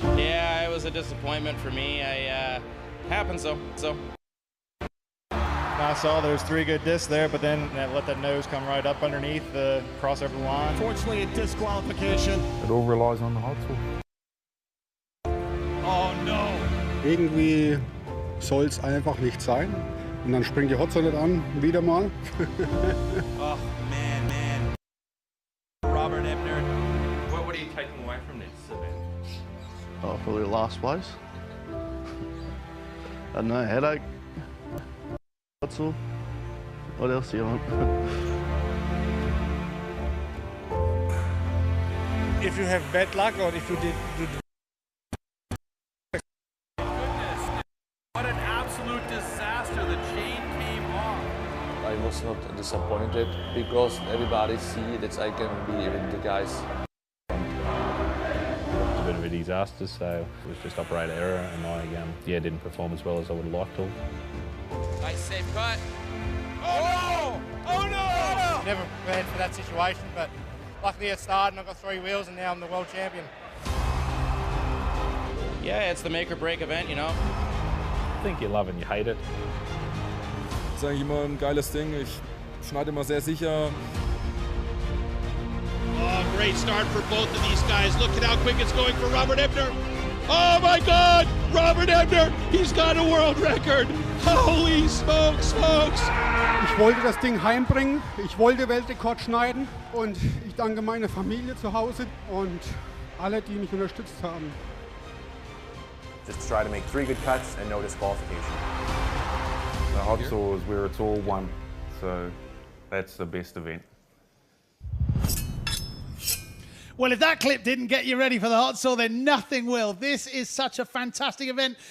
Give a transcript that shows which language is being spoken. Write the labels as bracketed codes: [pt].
[en] Yeah, it was a disappointment for me. Happens though. I saw there's 3 good discs there, but then let that nose come right up underneath the crossover line. Fortunately, a disqualification. It all relies on the hot saw. Oh no. [de] Irgendwie soll es einfach nicht sein. Und dann springt die Hot Saw nicht an, wieder mal. [en] Oh, man. Robert Ebner, what are you taking away from this event? Oh, probably last place. I don't know, headache. Hot saw. What else do you want? If you have bad luck or if you did What an absolute disaster. The chain came off. I was not disappointed because everybody see that I can be with the guys. It's been really disasters, so it was just operator error, and I didn't perform as well as I would have liked to. Nice safe cut. Oh no! Oh no! Never prepared for that situation, but luckily it started and I got 3 wheels and now I'm the world champion. Yeah, it's the make or break event, you know. I think you love and you hate it. [de] Das ist eigentlich immer ein geiles Ding. Ich schneide immer sehr sicher. [en] Oh, great start for both of these guys. Look at how quick it's going for Robert Ebner. Oh my God, Robert Ebner, he's got a world record. Holy smokes, folks. [de] Ich wollte das Ding heimbringen, ich wollte Weltrekord schneiden und ich danke meiner Familie zu Hause und alle, die mich unterstützt haben. [en] Just try to make 3 good cuts and no disqualification. The hot saw is where it's all one, so that's the best event. Well, if that clip didn't get you ready for the hot saw, then nothing will. This is such a fantastic event.